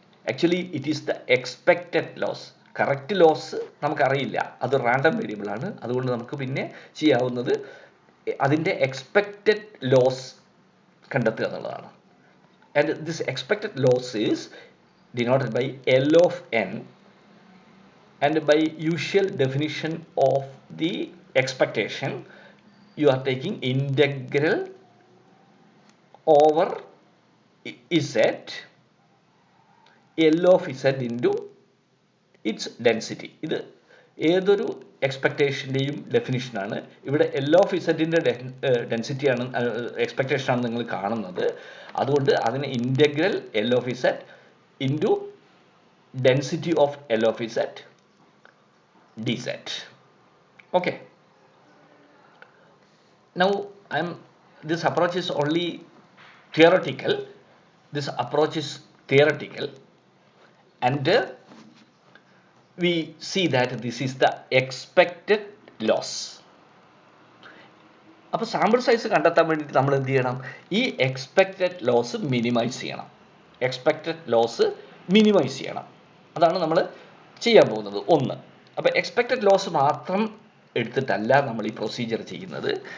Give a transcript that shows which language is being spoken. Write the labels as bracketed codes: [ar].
[en] Actually it is the expected loss. [ml] Correct loss നമുക്കറിയില്ല, അത് random variable ആണ്. അതുകൊണ്ട് നമുക്ക് പിന്നെ ചെയ്യാവുന്നത് അതിൻ്റെ എക്സ്പെക്റ്റഡ് ലോസ് കണ്ടെത്തുക എന്നുള്ളതാണ്. [en] And this expected loss is denoted by L of N and by usual definition of the expectation, you are taking integral over z L of z into its density. [ml] ഇത് ഏതൊരു എക്സ്പെക്ടേഷൻ്റെയും ഡെഫിനിഷനാണ്. ഇവിടെ L of ഇസഡിൻ്റെ ഡെൻസിറ്റിയാണ് എക്സ്പെക്ടേഷനാണ് നിങ്ങൾ കാണുന്നത്. അതുകൊണ്ട് അതിന് integral L of Z into density of L of Z D set. [en] Okay, now this approach is only theoretical. This approach is theoretical, and we see that this is the expected loss. [ml] അപ്പോൾ sample size കണ്ടെത്താൻ വേണ്ടിയിട്ട് നമ്മൾ എന്ത് ചെയ്യണം? ഈ expected loss minimise ചെയ്യണം. Expected loss minimise ചെയ്യണം, അതാണ് നമ്മൾ ചെയ്യാൻ പോകുന്നത്. ഒന്ന്, അപ്പോൾ എക്സ്പെക്റ്റഡ് ലോസ് മാത്രം എടുത്തിട്ടല്ല നമ്മൾ ഈ പ്രൊസീജിയർ ചെയ്യുന്നത്.